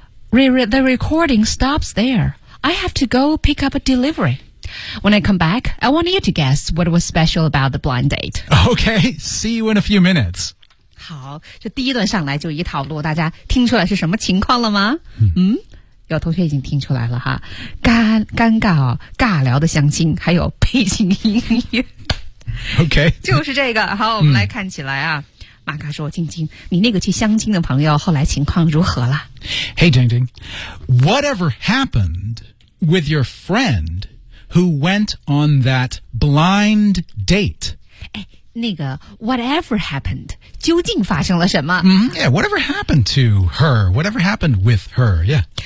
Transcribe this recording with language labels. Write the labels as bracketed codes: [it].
[en] The recording stops there. I have to go pick up a delivery. When I come back, I want you to guess what was special about the blind date. Okay, see you in a few minutes. [zh] 好，这第一段上来就一套路，大家听出来是什么情况了吗？有同学已经听出来了哈，尴尬尬聊的相亲，还有背景音乐。 [en] Okay. [zh] 就是这个。好，我们来看起来啊。马卡说，晶晶，你那个去相亲的朋友后来情况如何了？ [en] Hey, 晶晶， whatever happened with your friend who went on that blind date? [zh] 哎，那个 [en] whatever happened, [zh] 究竟发生了什么？ [en] Yeah, whatever happened to her, whatever happened with her, yeah.